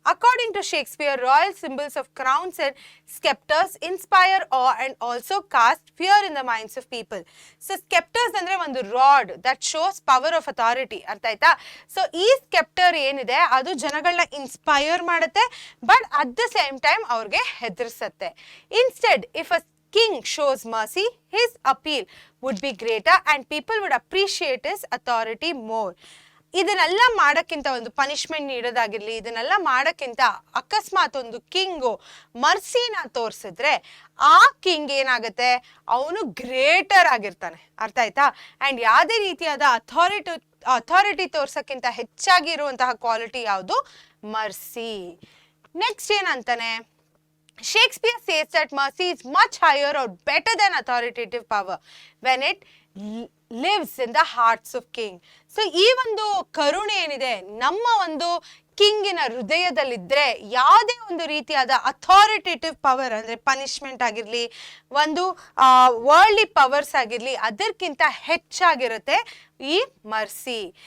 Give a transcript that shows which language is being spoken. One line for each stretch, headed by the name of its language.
English: According to Shakespeare, royal symbols of crowns and sceptres inspire awe and also cast fear in the minds of people. So sceptres
Kannada: ಅಂದ್ರೆ ಒಂದು
English: Rod that shows power of authority.
Kannada: ಅರ್ಥ ಆಯ್ತಾ? So ಈ sceptre ಏನಿದೆ ಅದು ಜನಗಳನ್ನ ಇನ್ಸ್ಪೈರ್ ಮಾಡುತ್ತೆ,
English: but at the same time
Kannada: ಅವ್ರಿಗೆ ಹೆದರ್ಸತ್ತೆ.
English: Instead if a king shows mercy, his appeal would be greater and people would appreciate his authority more.
Kannada: ಇದನ್ನೆಲ್ಲ ಮಾಡಕ್ಕಿಂತ, ಒಂದು ಪನಿಷ್ಮೆಂಟ್ ನೀಡೋದಾಗಿರ್ಲಿ, ಇದನ್ನೆಲ್ಲ ಮಾಡಕ್ಕಿಂತ ಅಕಸ್ಮಾತ್ ಒಂದು ಕಿಂಗು ಮರ್ಸಿನ ತೋರಿಸಿದ್ರೆ ಆ ಕಿಂಗ್ ಏನಾಗುತ್ತೆ, ಅವನು ಗ್ರೇಟರ್ ಆಗಿರ್ತಾನೆ. ಅರ್ಥ ಆಯ್ತಾ? ಅಂಡ್ ಯಾವುದೇ ರೀತಿಯಾದ ಅಥಾರಿಟಿ ತೋರ್ಸಕ್ಕಿಂತ ಹೆಚ್ಚಾಗಿ ಇರುವಂತಹ ಕ್ವಾಲಿಟಿ ಯಾವುದು?
English: Mercy.
Kannada: Next ಏನಂತಾನೆ,
English: Shakespeare says that mercy is much higher or better than authoritative power when it lives in the hearts of king.
Kannada: So ಈ ಒಂದು ಕರುಣೆ ಏನಿದೆ ನಮ್ಮ ಒಂದು ಕಿಂಗಿನ ಹೃದಯದಲ್ಲಿದ್ದರೆ ಯಾವುದೇ ಒಂದು ರೀತಿಯಾದ ಅಥಾರಿಟೇಟಿವ್ ಪವರ್ ಅಂದರೆ ಪನಿಷ್ಮೆಂಟ್ ಆಗಿರಲಿ, ಒಂದು ವರ್ಲ್ಡ್ಲಿ ಪವರ್ಸ್ ಆಗಿರಲಿ, ಅದಕ್ಕಿಂತ ಹೆಚ್ಚಾಗಿರುತ್ತೆ ಈ ಮರ್ಸಿ.